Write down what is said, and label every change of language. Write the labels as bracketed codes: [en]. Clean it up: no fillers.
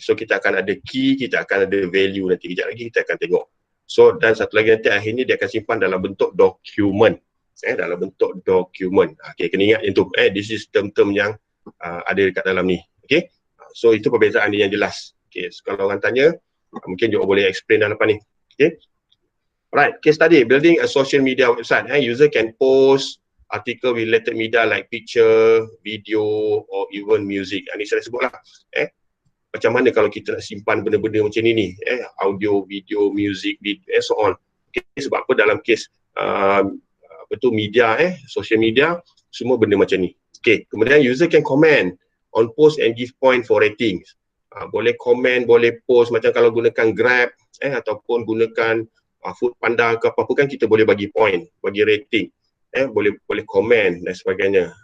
[ms] So kita akan ada key, kita akan ada value nanti kejap lagi kita akan tengok. So dan satu lagi nanti akhirnya dia akan simpan dalam bentuk document. Dalam bentuk document. Okay, kena ingat yang tu. [en] This is [ms] term-term yang ada dekat dalam ni. Okay. So itu perbezaan dia yang jelas. Okay. So kalau orang tanya, mungkin juga boleh explain dalam depan ni. Okay. [en] Right, case study, building a social media website. User can post article with related media like picture, video or even music. [ms] Ini saya sebut lah. Macam mana kalau kita nak simpan benda-benda macam ni, audio, video, music, video, [en] and so on. [ms] Okay, sebab apa dalam kes apa tu media, social media, semua benda macam ni. [en] Okay, kemudian user can comment on post and give point for ratings. [ms] Boleh komen, boleh post, macam kalau gunakan Grab ataupun gunakan Food Panda ke apa-apa kan, kita boleh bagi point, bagi rating, boleh komen dan sebagainya.